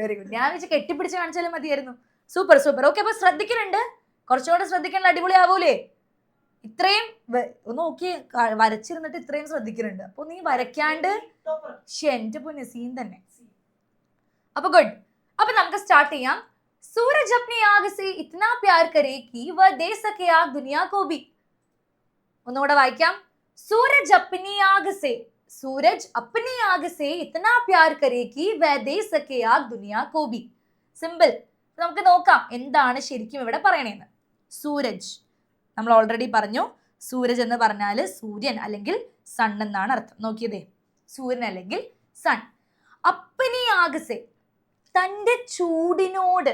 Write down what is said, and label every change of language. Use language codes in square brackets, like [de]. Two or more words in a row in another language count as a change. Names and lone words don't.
[ml] ഞാൻ വെച്ച് കെട്ടിപ്പിടിച്ച് കാണിച്ചാലും മതിയായിരുന്നു. സൂപ്പർ. ഓക്കെ, അപ്പൊ ശ്രദ്ധിക്കുന്നുണ്ട്, കുറച്ചുകൂടെ ശ്രദ്ധിക്കാനുള്ള അടിപൊളിയാവൂലേ? ഇത്രയും ഒന്ന് നോക്കി വരച്ചിരുന്നിട്ട് ഇത്രയും ശ്രദ്ധിക്കുന്നുണ്ട്. അപ്പൊ നീ വരയ്ക്കാണ്ട് എന്റെ പൊന്നെ സീൻ തന്നെ. അപ്പൊ ഗുഡ്. അപ്പൊ നമുക്ക് സ്റ്റാർട്ട് ചെയ്യാം. [hi] सूरज अपनी आग से इतना प्यार करे कि वह दे सके आग दुनिया को भी. [ml] ഒന്നുകൂടെ വായിക്കാം. [hi] सूरज अपनी आग से इतना प्यार करे कि वह दे सके आग दुनिया को भी. [ml] സിമ്പിൾ. നമുക്ക് നോക്കാം എന്താണ് ശരിക്കും ഇവിടെ പറയണേന്ന്. സൂരജ് നമ്മൾ ഓൾറെഡി പറഞ്ഞു. സൂരജ് എന്ന് പറഞ്ഞാൽ സൂര്യൻ അല്ലെങ്കിൽ സൺ എന്നാണ് അർത്ഥം. നോക്കിയതേ, സൂര്യൻ അല്ലെങ്കിൽ സൺ. [hi] अपनी आग से, [ml] തൻ്റെ ചൂടിനോട്.